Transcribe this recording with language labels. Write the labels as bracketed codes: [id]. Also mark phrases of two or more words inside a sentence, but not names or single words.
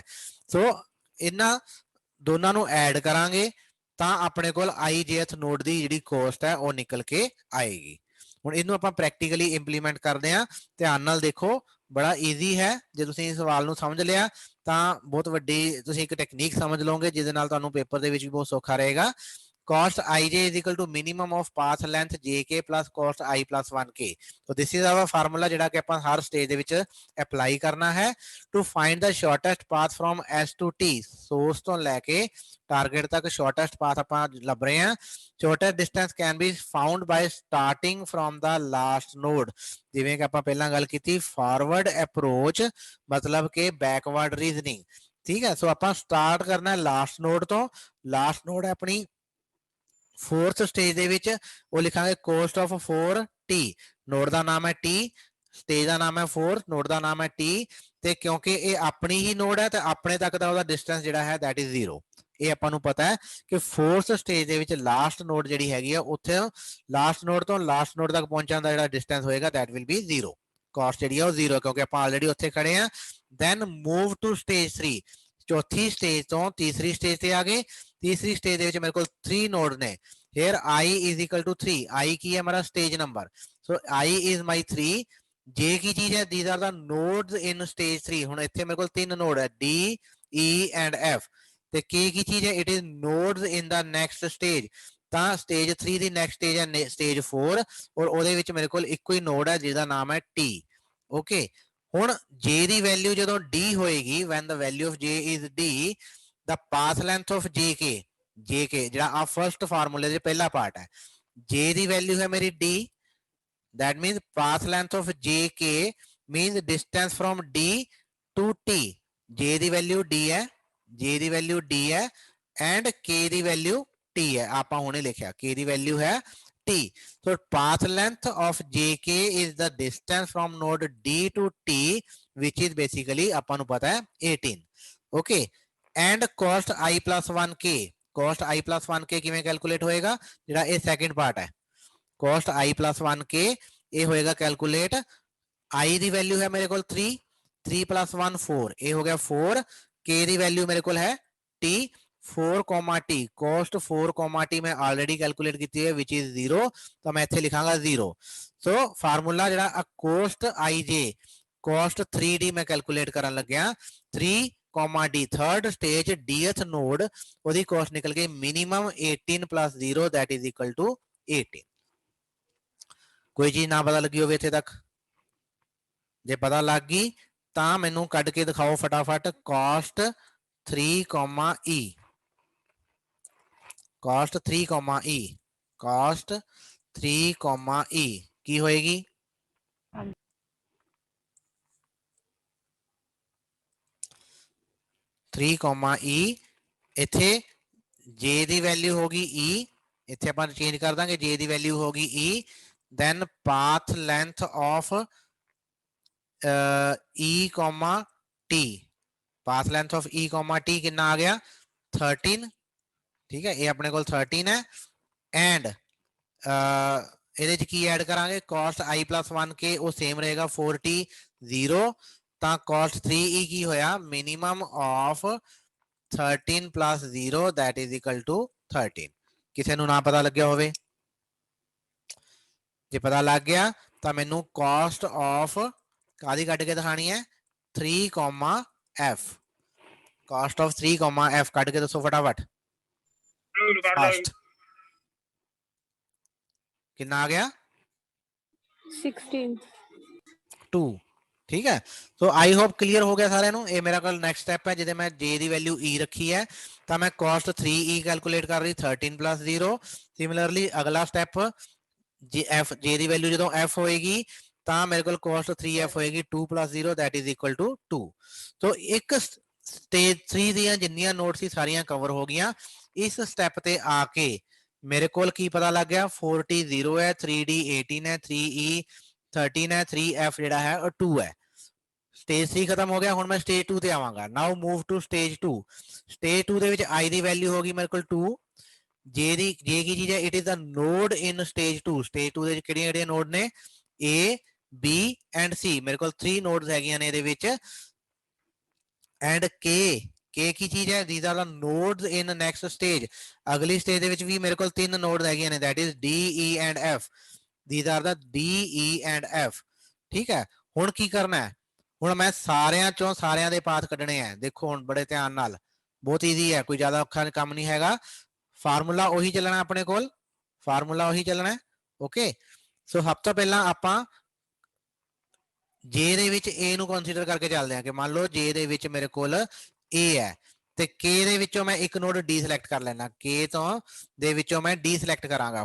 [pa] ਸੋ ਇਹਨਾਂ ਦੋਨਾਂ ਨੂੰ ਐਡ ਕਰਾਂਗੇ ਤਾਂ ਆਪਣੇ ਕੋਲ ijth ਨੋਡ ਦੀ ਜਿਹੜੀ ਕੋਸਟ ਹੈ ਉਹ ਨਿਕਲ ਕੇ ਆਏਗੀ। ਹੁਣ ਇਹਨੂੰ ਆਪਾਂ [en] practically implement [pa] ਕਰਦੇ ਹਾਂ, ਧਿਆਨ ਨਾਲ ਦੇਖੋ, ਬੜਾ ਈਜ਼ੀ ਹੈ। ਜੇ ਤੁਸੀਂ ਇਸ ਸਵਾਲ ਨੂੰ ਸਮਝ ਲਿਆ ਤਾਂ ਬਹੁਤ ਵੱਡੀ ਤੁਸੀਂ ਇੱਕ ਟੈਕਨੀਕ ਸਮਝ ਲਓਗੇ ਜਿਹਦੇ ਨਾਲ ਤੁਹਾਨੂੰ ਪੇਪਰ ਦੇ ਵਿੱਚ ਵੀ ਬਹੁਤ ਸੌਖਾ ਰਹੇਗਾ। [en] cost ij is equal to minimum of path length jk plus cost I plus 1k. So this is our formula [pa] ਜਿਹੜਾ ਕਿ ਆਪਾਂ ਹਰ ਸਟੇਜ ਦੇ ਵਿੱਚ ਅਪਲਾਈ ਕਰਨਾ ਹੈ [en] to find the shortest path from s to t, [pa] source ਤੋਂ ਲੈ ਕੇ ਟਾਰਗੇਟ ਤੱਕ [en] shortest path [pa] ਆਪਾਂ ਲੱਭ ਰਹੇ ਹਾਂ। [en] shortest distance can be found by starting from the last node, [pa] ਜਿਵੇਂ ਕਿ ਆਪਾਂ ਪਹਿਲਾਂ ਗੱਲ ਕੀਤੀ [en] forward approach [pa] ਮਤਲਬ ਕਿ [en] backward reasoning, [pa] ਠੀਕ ਹੈ। ਸੋ ਆਪਾਂ ਸਟਾਰਟ ਕਰਨਾ [en] last node [pa] ਤੋਂ। [en] last node [pa] ਹੈ ਆਪਣੀ [en] fourth stage [pa] ਦੇ ਵਿੱਚ, ਉਹ ਲਿਖਾਂਗੇ [en] cost of 4t, [pa] ਨੋਡ ਦਾ ਨਾਮ ਹੈ t, ਸਟੇਜ ਦਾ ਨਾਮ ਹੈ 4, ਨੋਡ ਦਾ ਨਾਮ ਹੈ t, ਤੇ ਕਿਉਂਕਿ ਇਹ ਆਪਣੀ ਹੀ ਨੋਡ ਹੈ ਤੇ ਆਪਣੇ ਤੱਕ ਦਾ ਉਹਦਾ ਡਿਸਟੈਂਸ ਜਿਹੜਾ ਹੈ [en] that is 0। [pa] ਇਹ ਆਪਾਂ ਨੂੰ ਪਤਾ ਹੈ ਕਿ [en] fourth stage [pa] ਦੇ ਵਿੱਚ [en] last node [pa] ਜਿਹੜੀ ਹੈਗੀ ਆ ਉੱਥੇ [en] last node [pa] ਤੋਂ [en] last node [pa] ਤੱਕ ਪਹੁੰਚਣ ਦਾ ਜਿਹੜਾ ਡਿਸਟੈਂਸ ਹੋਏਗਾ [en] that will be 0, [pa] ਕਾਸਟ ਜਿਹੜੀ ਆ ਉਹ 0 ਕਿਉਂਕਿ ਆਪਾਂ ਆਲਰੇਡੀ ਉੱਥੇ ਖੜੇ ਆ। [en] then move to stage 3, [pa] ਚੌਥੀ ਸਟੇਜ ਤੋਂ ਤੀਸਰੀ ਸਟੇਜ ਤੇ ਆ ਗਏ। ਤੀਸਰੀ ਸਟੇਜ ਦੇ ਵਿੱਚ ਮੇਰੇ ਕੋਲ 3 ਨੋਡ ਨੇ। [en] here I is equal to 3, [pa] I ਕੀ ਹੈ ਮੇਰਾ [en] stage number, so I is my 3। [pa] J ਕੀ ਚੀਜ਼ ਹੈ, [en] these are the nodes in stage 3। [pa] ਹੁਣ ਇੱਥੇ ਮੇਰੇ ਕੋਲ 3 ਨੋਡ ਹੈ D, E and F, ਤੇ K ਕੀ ਚੀਜ਼ ਹੈ, [en] it is nodes in the next stage। [pa] ਤਾਂ ਸਟੇਜ 3 ਦੀ [en] next stage [pa] ਹੈ ਸਟੇਜ 4, ਔਰ ਉਹਦੇ ਵਿੱਚ ਮੇਰੇ ਕੋਲ ਇੱਕੋ ਹੀ ਨੋਡ ਹੈ ਜਿਹਦਾ ਨਾਮ ਹੈ T। ਓਕੇ, ਹੁਣ J ਦੀ ਵੈਲਿਊ ਜਦੋਂ D ਹੋਏਗੀ, [en] when the value of J is D, the path length of JK, [pa] ਜਿਹੜਾ ਆ ਫਰਸਟ ਫਾਰਮੂਲੇ ਦੇ ਪਹਿਲਾ ਪਾਰਟ ਹੈ, J ਦੀ ਵੈਲਿਊ ਹੈ ਮੇਰੀ D, [en] that means path length of JK means distance from D to T। [pa] J ਦੀ ਵੈਲਿਊ D ਹੈ, J ਦੀ ਵੈਲਿਊ D ਹੈ and K ਦੀ ਵੈਲਿਊ T ਹੈ। ਆਪਾਂ ਹੁਣੇ ਲਿਖਿਆ K ਦੀ ਵੈਲਿਊ ਹੈ T। [en] So path length of JK is the distance from node D to T, which is basically [pa] ਆਪਾਂ ਨੂੰ ਪਤਾ ਹੈ [en] 18। Okay, and cost I plus 1K, cost I plus 1K [pa] ਕਿਵੇਂ ਕੈਲਕੂਲੇਟ ਹੋਏਗਾ, ਜਿਹੜਾ ਇਹ ਸੈਕਿੰਡ ਪਾਰਟ ਹੈ [en] cost I plus 1K, [pa] ਇਹ ਹੋਏਗਾ ਕੈਲਕੂਲੇਟ। I ਦੀ ਵੈਲਿਊ ਹੈ ਮੇਰੇ ਕੋਲ 3, 3 plus 1 4, ਇਹ ਹੋ ਗਿਆ 4। K ਦੀ ਵੈਲਿਊ ਮੇਰੇ ਕੋਲ ਹੈ T, 4, T, cost 4, T ਮੈਂ ਆਲਰੇਡੀ ਕੈਲਕੂਲੇਟ ਕੀਤੀ ਹੈ [en] which is 0, [pa] ਤਾਂ ਮੈਂ ਇੱਥੇ ਲਿਖਾਂਗਾ 0। ਸੋ ਫਾਰਮੂਲਾ ਜਿਹੜਾ [en] cost IJ, cost 3D [pa] ਮੈਂ ਕੈਲਕੂਲੇਟ ਕਰਨ ਲੱਗਿਆ, 3, [en] D, third stage dth node, ਉਹਦੀ cost [pa] ਨਿਕਲ ਗਈ [en] minimum 18 plus 0 that is equal to 18। [pa] ਕੋਈ ਚੀਜ਼ ਨਾ ਪਤਾ ਲੱਗੀ ਹੋਵੇ ਇੱਥੇ ਤੱਕ? ਜੇ ਪਤਾ ਲੱਗ ਗਈ ਤਾਂ ਮੈਨੂੰ ਕੱਢ ਕੇ ਦਿਖਾਓ ਫਟਾਫਟ [en] cost 3, E, cost 3, E, cost 3, E [pa] ਕੀ ਹੋਏਗੀ? E, ਇੱਥੇ J ਦੀ ਵੈਲਿਊ ਹੋਗੀ E, ਇੱਥੇ ਆਪਾਂ ਚੇਂਜ ਕਰ ਦਾਂਗੇ, J ਦੀ ਵੈਲਿਊ ਹੋਗੀ E, [en] then path length of E, [pa] T, path length of E, T ਕਿੰਨਾ ਆ ਗਿਆ 13, ਠੀਕ ਹੈ, ਇਹ ਆਪਣੇ ਕੋਲ 13 ਹੈ। and ਇਹਦੇ ਚ ਕੀ ਐਡ ਕਰਾਂਗੇ, [en] cost I plus 1K [pa] ਉਹ ਸੇਮ ਰਹੇਗਾ 4T 0, ਤਾਂ [en] cost 3E [pa] ਕੀ ਹੋਇਆ, [en] minimum of 13 plus 0 that is equal to 13। [pa] ਕਿਸੇ ਨੂੰ ਨਾ ਪਤਾ ਲੱਗਿਆ ਹੋਵੇ? ਜੇ ਪਤਾ ਲੱਗ ਗਿਆ ਤਾਂ ਮੈਨੂੰ [en] cost of [pa] ਕਾਦੀ ਕੱਢ ਕੇ ਦਿਖਾਣੀ ਹੈ 3, F, [en] cost of 3, F [pa] ਕੱਢ ਕੇ ਦੱਸੋ ਫਟਾਫਟ। Fast ਕਿੰਨਾ ਆ ਗਿਆ 16, 2, ਠੀਕ ਹੈ। ਸੋ [en] I hope clear [pa] ਹੋ ਗਿਆ ਸਾਰਿਆਂ ਨੂੰ। ਇਹ ਮੇਰਾ ਕੋਲ ਨੈਕਸਟ ਸਟੈਪ ਹੈ ਜਿਹਦੇ ਮੈਂ J ਦੀ ਵੈਲਿਊ E ਰੱਖੀ ਹੈ, ਤਾਂ ਮੈਂ [en] cost 3E [pa] ਕੈਲਕੂਲੇਟ ਕਰ ਰਹੀ [en] 13 plus 0। [pa] ਸਿਮਿਲਰਲੀ ਅਗਲਾ ਸਟੈਪ J ਦੀ ਵੈਲਿਊ ਜਦੋਂ F ਹੋਏਗੀ ਤਾਂ ਮੇਰੇ ਕੋਲ [en] cost 3F [pa] ਹੋਏਗੀ [en] 2 plus 0 that is equal to 2। [pa] ਸੋ ਇੱਕ ਸਟੇਜ 3 ਦੀਆਂ ਜਿੰਨੀਆਂ ਨੋਟ ਸੀ ਸਾਰੀਆਂ ਕਵਰ ਹੋ ਗਈਆਂ। ਇਸ ਸਟੈਪ ਤੇ ਆ ਕੇ ਮੇਰੇ ਕੋਲ ਕੀ ਪਤਾ ਲੱਗ ਗਿਆ, 4T 0 ਹੈ, 3D 18 ਹੈ, 3E 13 ਹੈ, 3F ਜਿਹੜਾ ਹੈ ਉਹ 2 ਹੈ। ਸਟੇਜ 3 ਖਤਮ ਹੋ ਗਿਆ, ਹੁਣ ਮੈਂ ਸਟੇਜ 2 ਤੇ ਆਵਾਂਗਾ। [en] now move to stage 2. [pa] ਸਟੇਜ 2 ਦੇ ਵਿੱਚ I ਦੀ ਵੈਲਿਊ ਹੋਗੀ ਮੇਰੇ ਕੋਲ 2, J ਕੀ ਚੀਜ਼ ਹੈ, [en] it is the node in stage 2. [pa] ਸਟੇਜ 2 ਦੇ ਵਿੱਚ ਕਿਹੜੀਆਂ ਨੋਡ ਨੇ, A, B and C, ਮੇਰੇ ਕੋਲ 3 ਨੋਡਸ ਹੈਗੀਆਂ ਨੇ ਇਹਦੇ ਵਿੱਚ। ਐਂਡ K ਕੀ ਚੀਜ਼ ਹੈ, [en] these are the nodes in next stage। [pa] ਅਗਲੀ ਸਟੇਜ ਦੇ ਵਿੱਚ ਵੀ ਮੇਰੇ ਕੋਲ 3 ਨੋਡਸ ਹੈਗੀਆਂ ਨੇ, [en] that is D, E and F, these are the D, E and F। [pa] ਠੀਕ ਹੈ, ਹੁਣ ਕੀ ਕਰਨਾ ਹੈ, ਹੁਣ ਮੈਂ ਸਾਰਿਆਂ ਚੋਂ ਸਾਰਿਆਂ ਦੇ ਪਾਥ ਕੱਢਣੇ ਆ। ਦੇਖੋ ਹੁਣ ਬੜੇ ਧਿਆਨ ਨਾਲ, ਬਹੁਤ ਈਜ਼ੀ ਹੈ, ਕੋਈ ਜ਼ਿਆਦਾ ਔਖਾ ਕੰਮ ਨਹੀਂ ਹੈਗਾ। फार्मूला ਉਹੀ ਚੱਲਣਾ ਆਪਣੇ ਕੋਲ, फार्मूला ਉਹੀ ਚੱਲਣਾ। ਓਕੇ, ਸੋ ਸਭ ਤੋਂ ਪਹਿਲਾਂ ਆਪਾਂ ਜੇ ਦੇ ਵਿੱਚ a ਨੂੰ ਕੰਸੀਡਰ ਕਰਕੇ ਚੱਲਦੇ ਹਾਂ ਕਿ ਮੰਨ ਲਓ ਜੇ ਦੇ ਵਿੱਚ ਮੇਰੇ ਕੋਲ a ਹੈ ਤੇ k ਦੇ ਵਿੱਚੋਂ ਮੈਂ ਇੱਕ ਨੋਡ d ਸਿਲੈਕਟ ਕਰ ਲੈਣਾ, k ਤੋਂ ਦੇ ਵਿੱਚੋਂ ਮੈਂ d ਸਿਲੈਕਟ ਕਰਾਂਗਾ।